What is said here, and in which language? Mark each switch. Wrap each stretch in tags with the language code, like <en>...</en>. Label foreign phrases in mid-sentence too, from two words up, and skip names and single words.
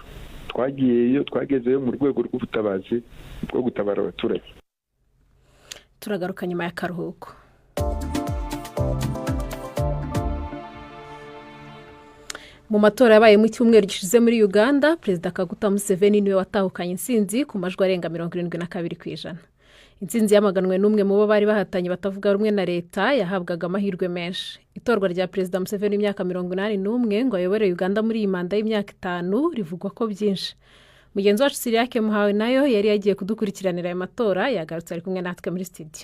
<rw>Twagezeyo mu rwego rw'ubutabazi bwo gutabara abaturage. Turagaruka nyuma y'akaruhuko. Mu matora yabaye mu cyumweru gishize muri Uganda, Perezida Kaguta Museveni niwe watahukanye intsinzi ku majwi arenga 72%. Intsinzi yamaganwe n'umwe mu bo bari bahatanye batavuga rumwe na leta yahabwaga amahirwe menshi. Itorwa rya Perezida Museveni imyaka 81 ngo ayobore Uganda muri iyi manda y'imyaka 5 rivugwa ko byinshi. Mugenzi wacu Siriake Muhawe nayo yari yagiye kudukurikiranira aya matora, yagarutse ari kumwe natwe muri studio.</rw>